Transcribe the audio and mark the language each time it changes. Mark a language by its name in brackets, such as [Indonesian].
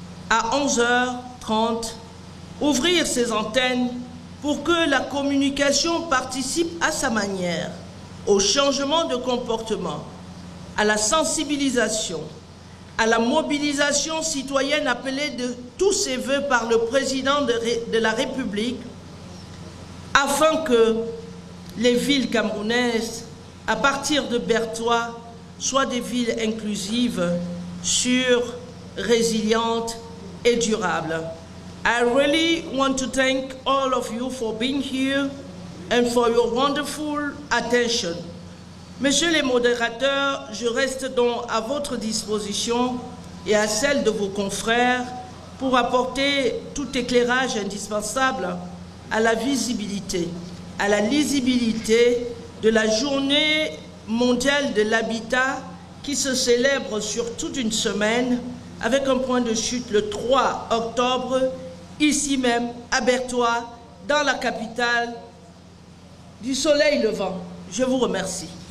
[French] à 11h30, ouvrir ses antennes pour que la communication participe à sa manière au changement de comportement, à la sensibilisation, à la mobilisation citoyenne appelée de tous ses voeux par le président de la République, afin que les villes camerounaises, à partir de Bertois, soient des villes inclusives, sûres, résilientes et durables. [English] I really want to thank all of you for being here and for your wonderful attention. [French] Messieurs les modérateurs, je reste donc à votre disposition et à celle de vos confrères pour apporter tout éclairage indispensable à la visibilité, à la lisibilité de la journée mondiale de l'habitat qui se célèbre sur toute une semaine avec un point de chute le 3 octobre, ici même à Bertois, dans la capitale du soleil levant. Je vous remercie.